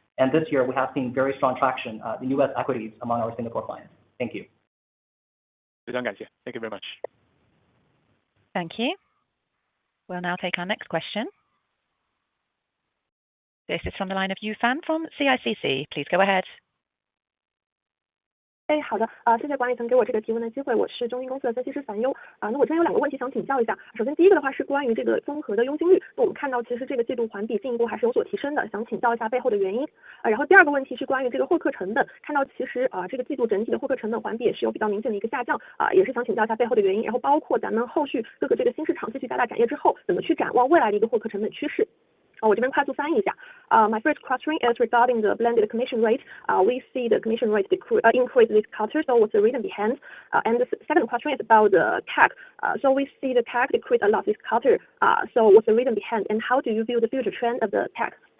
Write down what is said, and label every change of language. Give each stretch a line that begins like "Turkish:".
English: And this year, we have seen very strong traction in U.S. equities among our Singapore clients. Thank you.
Chinese: 非常感谢
English: Thank you very much. Thank you. We'll now take our next question. This is from the line of Yufan from CICC. Please go ahead.
Chinese: 好的，谢谢管理层给我这个提问的机会，我是中金公司的分析师樊优。那我这边有2个问题想请教一下。首先第一个的话是关于这个综合的佣金率，那我们看到其实这个季度环比进一步还是有所提升的，想请教一下背后的原因。然后第2个问题是关于这个获客成本，看到其实这个季度整体的获客成本环比也是有比较明显的一个下降，也是想请教一下背后的原因，然后包括咱们后续各个这个新市场继续加大展业之后，怎么去展望未来的一个获客成本趋势。我这边快速翻译一下。
English: My first question is regarding the blended commission rate. We see the commission rate increase this quarter, so what's the reason behind? And the second question is about the CAC. So we see the CAC decrease a lot this quarter. So what's the reason behind, and how do you view the future trend of the CAC?